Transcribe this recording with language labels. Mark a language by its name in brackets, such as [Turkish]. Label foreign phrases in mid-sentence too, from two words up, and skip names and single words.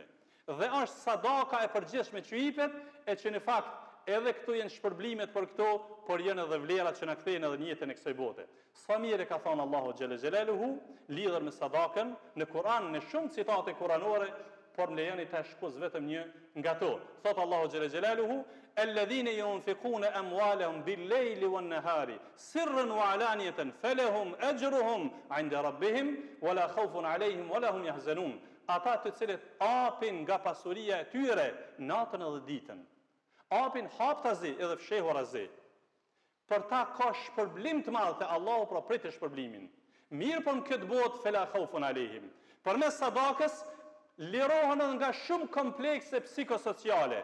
[Albanian] Dhe është sadaka e përgjithshme që jepet e që në fakt edhe këto janë shpërblimet për këto, por janë edhe vlerat që na kthejnë edhe në jetën e kësaj bote. Sa mirë ka thënë Allahu [Arabic] جل جلاله [Albanian] lidhur me sadakën në Kur'an, në shumë citate kuranore, por më lejoni ta shkoz vetëm një nga to. Thot Allahu [Arabic] جل جلاله: "الذين ينفقون أموالهم بالليل والنهار سرا وعلانية فلهم أجرهم عند ربهم ولا خوف عليهم ولا هم يحزنون." [Albanian] Ata të cilët apin nga pasuria e tyre natën edhe ditën. Apin haptazi edhe fshehurazi. Për ta ka shpërblim të madh te Allahu, pra pritë shpërblimin. Mirë po në këtë botë [Arabic] فلا خوف عليهم. [Albanian] Përmes sadakës lirohen edhe nga shumë komplekse psikosociale.